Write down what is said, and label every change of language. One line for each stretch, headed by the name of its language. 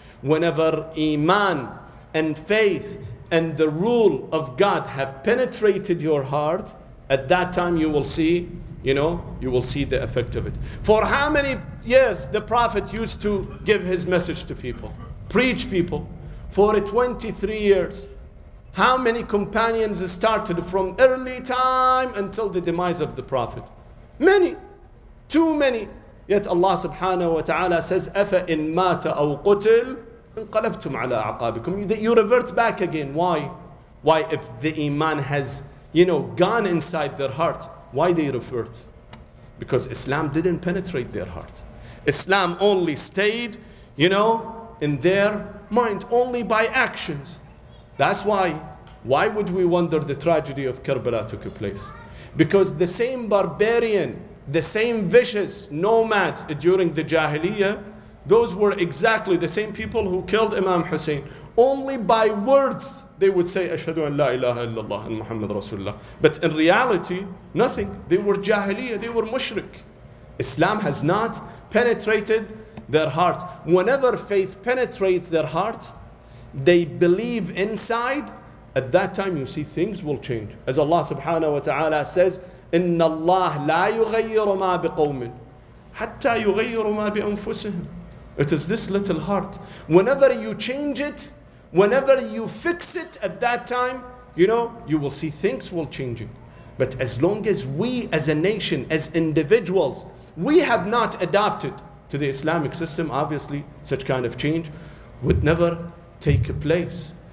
English: Whenever iman and faith and the rule of God have penetrated your heart, at that time you will see, you will see the effect of it. For how many years the Prophet used to give his message to people, preach people? For 23 years. How many companions started from early time until the demise of the Prophet? Many. Too many. Yet Allah subhanahu wa ta'ala says,
Arabic: أَفَإِن مَاتَ أَوْ قُتِلْ انقلبتم على أعقابكم.
English: You revert back again. Why? Why, if the iman has, gone inside their heart, why they revert? Because Islam didn't penetrate their heart. Islam only stayed, in their mind, only by actions. That's why. Why would we wonder the tragedy of Karbala took place? Because the same barbarian, the same vicious nomads during the Jahiliyyah, those were exactly the same people who killed Imam Hussein. Only by words they would say, Ashhadu an la ilaha illallah and Muhammad Rasulullah. But in reality, nothing. They were Jahiliyyah, they were mushrik. Islam has not penetrated their heart. Whenever faith penetrates their heart, they believe inside. At that time you see things will change. As Allah subhanahu wa ta'ala says,
Arabic: إِنَّ اللَّهَ لَا يُغَيِّرُ مَا بِقَوْمٍ حَتَّى يُغَيِّرُ مَا بِأَنفُسِهِمْ.
English: It is this little heart. Whenever you change it, whenever you fix it, at that time, you will see things will changing. But as long as we as a nation, as individuals, we have not adapted to the Islamic system, obviously such kind of change would never take place.